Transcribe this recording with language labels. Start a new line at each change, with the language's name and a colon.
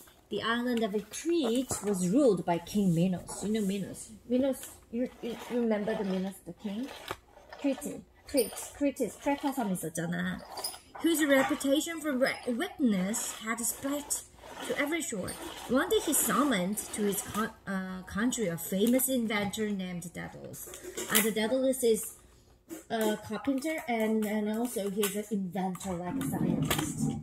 English: The island of Crete was ruled by King Minos. You know Minos. You remember the Minos, the king?
Korean: Crete 크레타섬 있었잖아.
English: Whose reputation for wickedness had spread to every shore. One day he summoned to his country a famous inventor named Daedalus. And Daedalus is a carpenter and also he's an inventor, like a scientist.